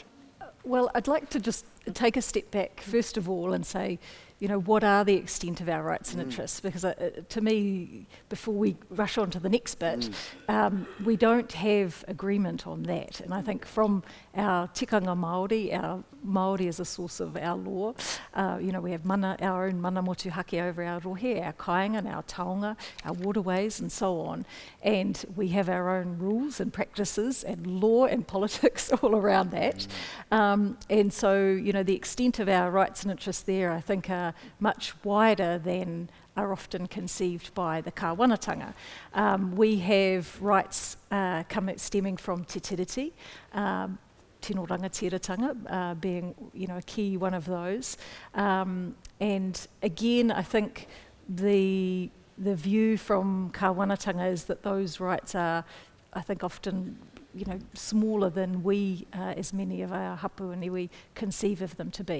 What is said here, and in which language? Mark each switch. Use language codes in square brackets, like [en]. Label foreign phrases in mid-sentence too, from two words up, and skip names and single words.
[en] Well, I'd like to just take a step back first of all and say, what are the extent of our rights and interests? Because to me, before we rush on to the next bit, we don't have agreement on that. And I think from our [mi] tikanga Māori, [en] our Māori is a source of our law. We have our own [mi] mana motuhake [en] over our rohe, our kāinga, our taonga, our waterways, and so on. And we have our own rules and practices and law and politics all around that. And so, the extent of our rights and interests there, I think, are much wider than are often conceived by the kāwanatanga. We have rights stemming from [mi] te tiriti, tino rangatiratanga [en] being a key one of those. And again, I think the view from kāwanatanga is that those rights are, I think, often smaller than we, as many of our hapu and iwi, conceive of them to be.